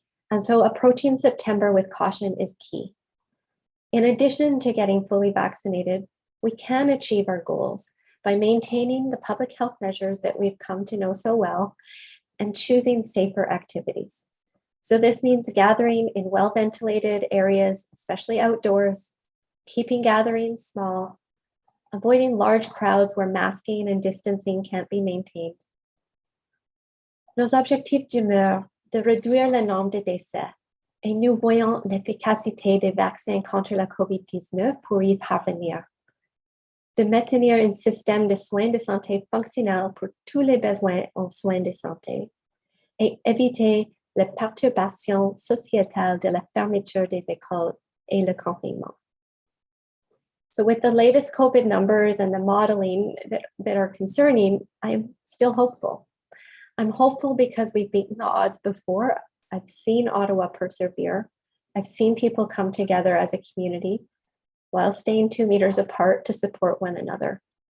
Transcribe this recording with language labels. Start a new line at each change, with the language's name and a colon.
English: And so approaching September with caution is key. In addition to getting fully vaccinated, we can achieve our goals by maintaining the public health measures that we've come to know so well and choosing safer activities. So this means gathering in well-ventilated areas, especially outdoors, keeping gatherings small, avoiding large crowds where masking and distancing can't be maintained.
French: Nos objectifs demeurent de réduire le nombre de décès, et nous voyons l'efficacité des vaccins contre la COVID-19 pour y parvenir. De maintenir un système de soins de santé fonctionnel pour tous les besoins en soins de santé, et éviter la perturbation sociétale de la fermeture des écoles et le confinement.
English: So with the latest COVID numbers and the modeling that are concerning, I'm still hopeful. I'm hopeful because we've beaten the odds before. I've seen Ottawa persevere. I've seen people come together as a community while staying 2 meters apart to support one another.